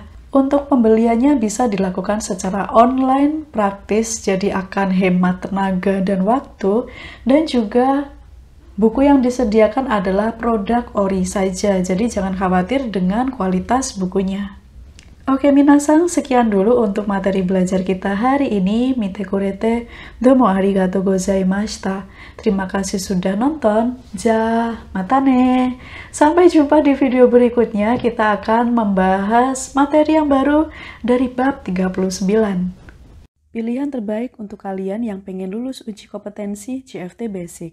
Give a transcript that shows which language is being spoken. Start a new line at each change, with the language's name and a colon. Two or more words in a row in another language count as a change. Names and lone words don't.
Indonesian: Untuk pembeliannya bisa dilakukan secara online, praktis, jadi akan hemat tenaga dan waktu, dan juga buku yang disediakan adalah produk ori saja, jadi jangan khawatir dengan kualitas bukunya. Oke minasan, sekian dulu untuk materi belajar kita hari ini.
Japanese: 見てくれて、どうもありがとうございました.
Indonesian: Terima kasih sudah nonton. Matane. Sampai jumpa di video berikutnya. Kita akan membahas materi yang baru dari bab 39. Pilihan terbaik untuk kalian yang pengen lulus uji kompetensi JFT Basic.